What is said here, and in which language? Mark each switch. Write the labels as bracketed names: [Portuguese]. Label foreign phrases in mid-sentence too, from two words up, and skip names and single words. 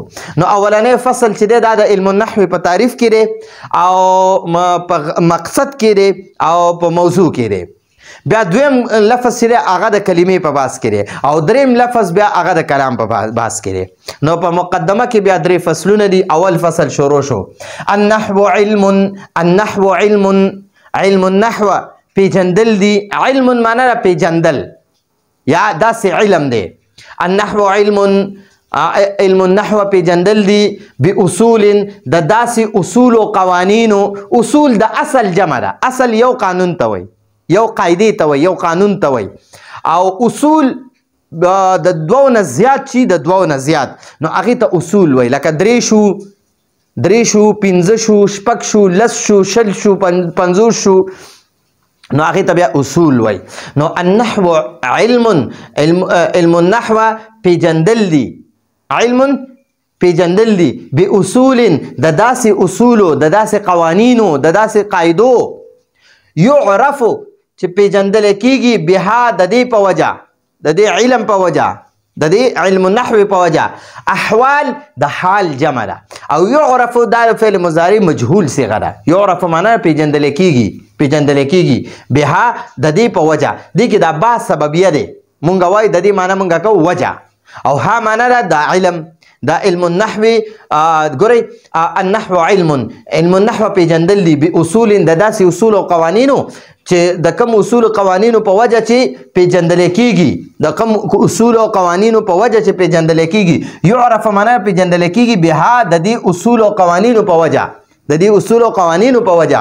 [Pashto] نو اولنی فصل چې دی دا د علم النحو په تعریف کې دی او په مقصد کې دی او په موضوع کې دی. بیا دویم لفظ چې دی هغه د کلمې په بحث کې دی او دریم لفظ بیا هغه د کلام په بحث کې دی. نو په مقدمه کې بیا درې فصلونه دي. اول فصل شروع شو. النحو علم النحو پیجندل دی. علم معنی پیجندل یا داسې علم دی. النحو علم النحو پیجندل دی باصول د داسې اصول او قوانینو. اصول د اصل جمع ده. اصل یو قانون ته وایي، یو قاعده ته وایي، یو قانون ته وایي. او اصول د دوو نه زیات شي، د دوو نه زیات نو هغې ته اصول وایي. لکه درې شو، پنځه شو، شپږ شو، لس شو، شل شو، پنځوس شو نو هغې ته بیا اصول وایي. نو النحو علم النحو پیجندل دی. علم پیجندل دی باصول د داسې اصولو، د داسې قوانینو، د داسې قاعدو. یعرفو چې پیجندل کېږي بها د دې په وجه، د دې علم په وجه، د دې علم النحو په وجه. احوال د حال جمع ده. او یعرفو دا فعل مضارع مجهول صيغه ده. یعرفو معنی پیجندل کېږي بها د دې په وجه. دې کې دا با سببیه دی. مونږ وایو د دې معنی مونږ کوو وجه. او ها معنی ده د علم. دا علم النحو ګورئ النحو علم النحو پیجندل دی باصول د داسې اصول او قوانینو چې د کوم اصول او قوانینو په وجه چې پیجندل کېږي، د کوم اصول او قوانینو په وجه چې پیجندل کېږي. یعرف معنی پیجندل کېږي بها د دې اصول او قوانینو په وجه، د دې اصول او قوانینو په وجه.